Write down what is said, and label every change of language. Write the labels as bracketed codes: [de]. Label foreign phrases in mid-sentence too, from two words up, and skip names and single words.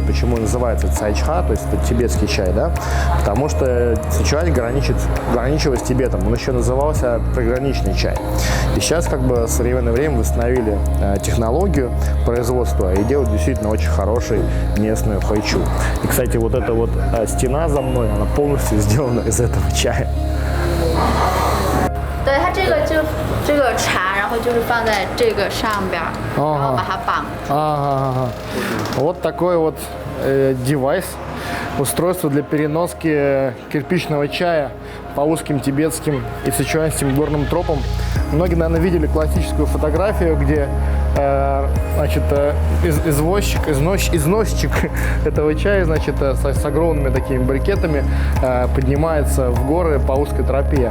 [ru] Почему он называется цайчха, то есть это тибетский чай, да? Потому что Сычуань граничила с Тибетом. Он еще назывался приграничный чай. И сейчас, как бы, в современное время восстановили технологию производства и делают действительно очень хороший местную хайчу. И, кстати, вот эта вот стена за мной, она полностью сделана из этого чая. [zh] 对，它这个茶，然后就是放在这个上边，然后把它绑。 [ru] Вот такой вот девайс, устройство для переноски кирпичного чая по узким тибетским и сычуанским горным тропам. Многие, наверное, видели классическую фотографию, где значит, износчик этого чая, значит, с огромными такими брикетами поднимается в горы по узкой тропе.